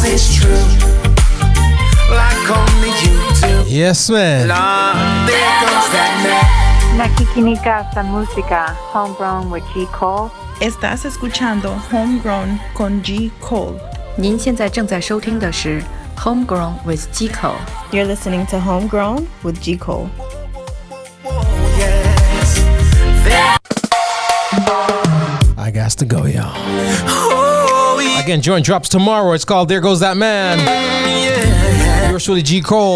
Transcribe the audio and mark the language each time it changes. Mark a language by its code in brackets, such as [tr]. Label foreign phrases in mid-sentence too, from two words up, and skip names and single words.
[en] It's true, like only you do. Yes, man. Lord, there goes that man. [tl] Nakikinika sa música Homegrown with G. Cole. [es] Estás escuchando Homegrown con G. Cole. [zh] 您现在正在收听的是 Homegrown with G. Cole. [en] You're listening to Homegrown with G. Cole. I got to go, y'all. Again, joint drops tomorrow. It's called There Goes That Man. Yours truly, G. Cole.